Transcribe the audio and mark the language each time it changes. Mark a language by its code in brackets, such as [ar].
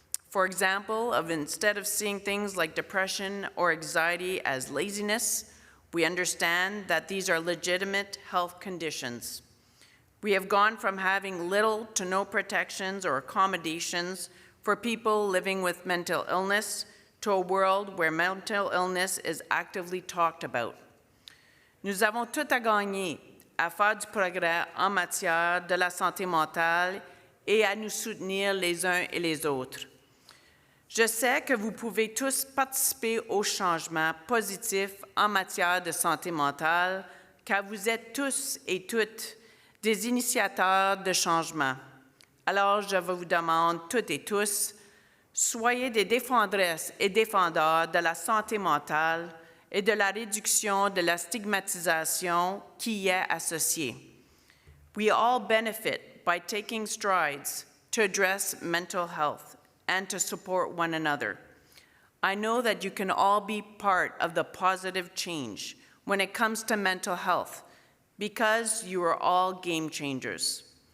[en] For example, instead of seeing things like depression or anxiety as laziness, we understand that these are legitimate health conditions. We have gone from having little to no protections or accommodations for people living with mental illness to a world where mental illness is actively talked about. [fr] Nous avons tout à gagner à faire du progrès en matière de la santé mentale et à nous soutenir les uns et les autres. Je sais que vous pouvez tous participer au changement positif en matière de santé mentale, car vous êtes tous et toutes des initiateurs de changement. Alors, je vous demande toutes et tous, soyez des défendresses et défendeurs de la santé mentale et de la réduction de la stigmatisation qui y est associée. [en] We all benefit by taking strides to address mental health and to support one another. I know that you can all be part of the positive change when it comes to mental health because you are all game changers.